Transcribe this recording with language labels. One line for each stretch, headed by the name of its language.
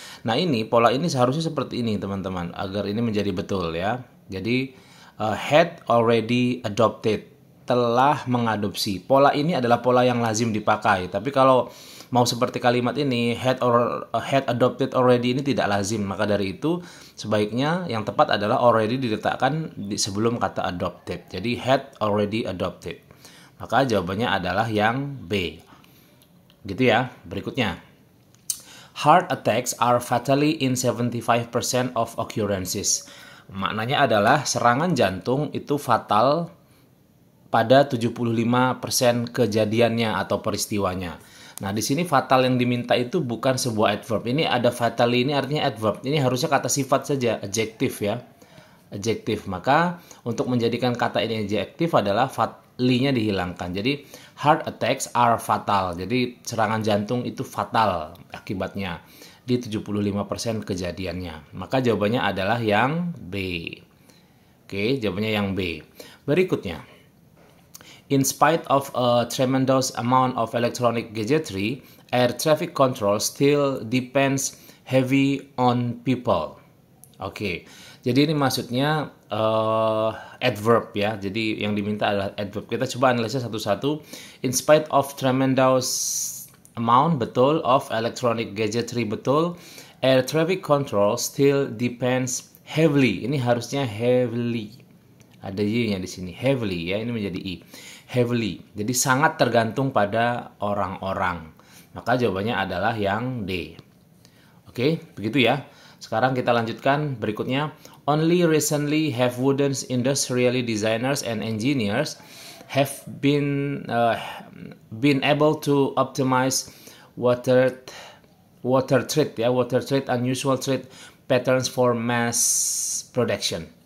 Indonesian: Nah, ini pola ini seharusnya seperti ini teman-teman agar ini menjadi betul ya. Jadi
English: had already adopted,
Indonesian: telah mengadopsi. Pola ini adalah pola yang lazim dipakai. Tapi kalau mau seperti kalimat ini
English: had adopted already,
Indonesian: ini tidak lazim. Maka dari itu sebaiknya yang tepat adalah already diletakkan di sebelum kata adopted. Jadi
English: had already adopted.
Indonesian: Maka jawabannya adalah yang B. Gitu ya. Berikutnya.
English: Heart attacks are fatally in 75% of occurrences.
Indonesian: Maknanya adalah serangan jantung itu fatal pada 75% kejadiannya atau peristiwanya. Nah, di sini fatal yang diminta itu bukan sebuah adverb. Ini ada fatally, ini artinya adverb. Ini harusnya kata sifat saja, adjektif ya. Adjektif. Maka untuk menjadikan kata ini adjektif adalah fatally-nya dihilangkan. Jadi
English: heart attacks are fatal.
Indonesian: Jadi serangan jantung itu fatal akibatnya di 75% kejadiannya. Maka jawabannya adalah yang B. Oke, jawabannya yang B. Berikutnya.
English: In spite of a tremendous amount of electronic gadgetry, air traffic control still depends heavy on people.
Indonesian: Oke, jadi ini maksudnya adverb ya. Jadi yang diminta adalah adverb. Kita coba analisis satu-satu.
English: In spite of tremendous amount, betul, of electronic gadgetry, betul. Air traffic control still depends heavily.
Indonesian: Ini harusnya heavily. Ada y-nya di sini, heavily ya, ini menjadi i. Heavily. Jadi sangat tergantung pada orang-orang. Maka jawabannya adalah yang D. Oke, begitu ya. Sekarang kita lanjutkan berikutnya.
English: Only recently have wooden industrially designers and engineers have been able to optimize water treat unusual treat patterns for mass production.